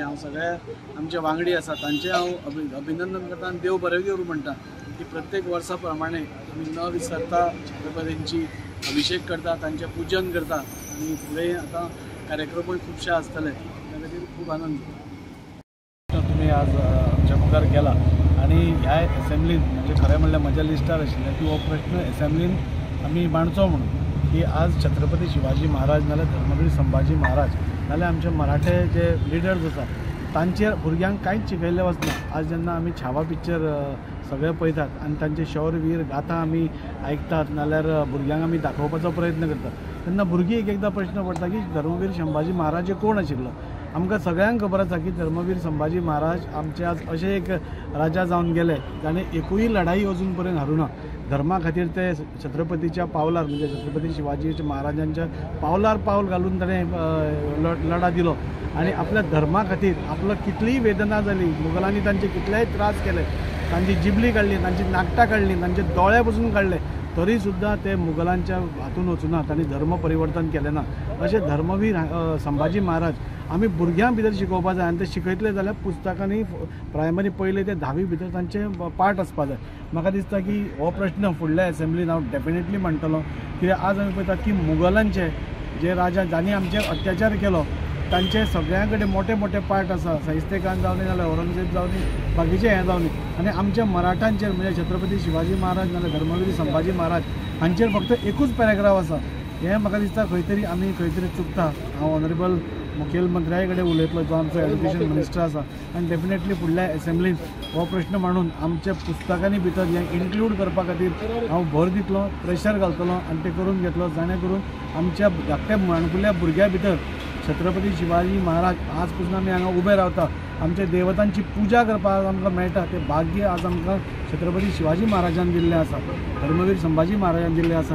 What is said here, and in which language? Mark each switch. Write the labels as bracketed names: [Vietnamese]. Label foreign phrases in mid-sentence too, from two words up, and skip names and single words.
[Konkani] हांव सगळे आमचे वांगडी आसा तांचें हांव अभिनंदन करता आणि देव बरें करूं म्हणटा की प्रत्येक वर्सा प्रमाणे आमी न विसरता छत्रपतींची अभिषेक करता, तांचें पूजन करता आणि फुडें आतां कार्यक्रमूय खुबशे आसतले त्या खातीर खूब आनंद। तुमी आज आमच्या मुखार केला आणि ह्या एसेंब्लीन म्हणजे खरें म्हणल्यार म्हज्या लिस्टार आशिल्लें की हो प्रश्न एसेंब्लीन आमी मांडचो म्हणून की आज छत्रपती शिवाजी महाराज नाल्यार धर्मवीर संभाजी महाराज नाल्यार आमचे मराठे जे लिडर्स आसा तांचेर भुरग्यांक कांयच शिकयल्लें वचना। आज जेन्ना आमी छावा पिक्चर सगळे पळयतात आणि तांचे शौरवीर गाथा आमी आयकतात नाल्यार भुरग्यांक आमी दाखोवपाचो प्रयत्न करतात तेन्ना भुरगीं एकदां प्रश्न पडटा की धर्मवीर संभाजी महाराज कोण आशिल्लो। आमकां सगळ्यांक खबर आसा की धर्मवीर संभाजी महाराज आमचे आज अशे एक राजा जावन गेले जाणें एकूय लढाई अजून पर्यंत हारूना। धर्मा खातीर ते छत्रपतीच्या पावलार म्हणजे छत्रपती शिवाजी महाराजांच्या पावलार पावल घालून ताणें लढा दिलो आणि आपल्या धर्मा खातीर आपलो कितलीय वेदना जाली, मुघलांनी तांचे कितलेय त्रास केले, तांची जिबली काडली, तांची नाकटां काडली, तांचे दोळे पसून काडले, तरी सुद्दां ते मुघलांच्या हातून वचूना, तांणी धर्म परिवर्तन केलें ना। अशें धर्मवीर संभाजी महाराज आमी भुरग्यां भितर शिकोवपा जाय आनी ते शिकयतले जाल्यार पुस्तकांनी प्रायमरी पयले ते 10वी भितर तांचे पार्ट आसपा जाय। म्हाका दिसता की हो प्रश्न फुडल्या एसेंब्लीन हांव डेफिनेटली मांडटलो कित्याक आज आमी पळयतात की मुघलांचे जे राजा जांणी आमचेर अत्याचार केलो तांचे सगळ्यां कडेन मोठे मोठे पार्ट आसा, शाहिस्ते खान जावनी नाल्यार औरंगजेब जावनी बाकीचे हें जावनी आनी आमच्या मराठांचेर म्हणजे छत्रपती शिवाजी महाराज नाल्यार धर्मवीर संभाजी महाराज हांचेर फक्त एकूच पॅरेग्राफ आसा। हें म्हाका दिसता खंय तरी आमी खंय तरी चुकता। हांव ऑनरेबल मुखेलमंत्र्या कडेन उलयतलो जो आमचो [English] education minister [Konkani] आसा आनी डेफिनेटली फुडल्या असेंब्लीन हो प्रश्न मांडून आमच्या पुस्तकांनी भितर हें इन्क्लूड करपा खातीर हांव भर दितलो, प्रेशर घालतलो आनी ते करून घेतलो जाणे करून आमच्या धाकट्या माणकुल्या भुरग्यां भितर छत्रपती शिवाजी महाराज आज पासून आमी हांगा उबे रावता, आमच्या देवतांची पुजा करपाक आमकां मेळटा तें भाग्य आज आमकां छत्रपती शिवाजी महाराजान दिल्लें आसा, धर्मवीर संभाजी महाराजान दिल्लें आसा.